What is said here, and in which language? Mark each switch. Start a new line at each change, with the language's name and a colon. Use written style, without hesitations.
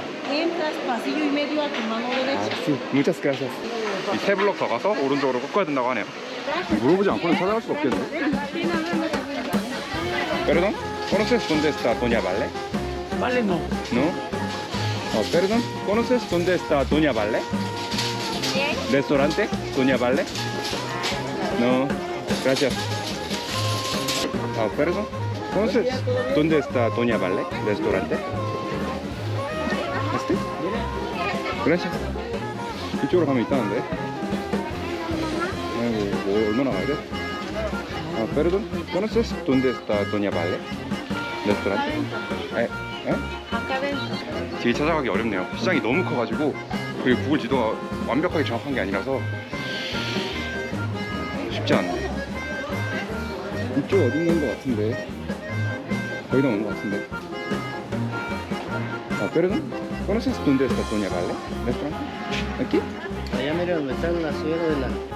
Spanish: Entras pasillo y medio a tu mano derecha. sí. Muchas gracias.
Korean: 이 세 블럭 더 가서 오른쪽으로 꺾어야 된다고 하네요. 물어보지 않고는 찾아갈 수가 없겠네.
Spanish: Perdón, ¿conoces dónde está Doña Vale? Vale, no. ¿No? Perdón, ¿conoces dónde está Doña Vale? ¿Restaurante Doña Vale? No, gracias. Perdón, ¿conoces dónde está Doña Vale? ¿Restaurante? ¿Este? Gracias.
Korean: 이쪽으로 가면 있다는데? 아이고, 뭐 얼마나 가야 돼?
Spanish: Perdón, ¿conoces dónde está Doña Vale? ¿Restaurante? Acá dentro.
Korean: 되게 찾아가기 어렵네요. 시장이 너무 커가지고, 그리고 구글 지도가 완벽하게 정확한 게 아니라서 쉽지 않네. 이쪽 어딘가인 것 같은데 거의 다 온 것 같은데.
Spanish: Perdón, ¿conoces dónde está Doña Vale? ¿Restaurante? ¿Aquí? Allá mira donde están las ciudades de la...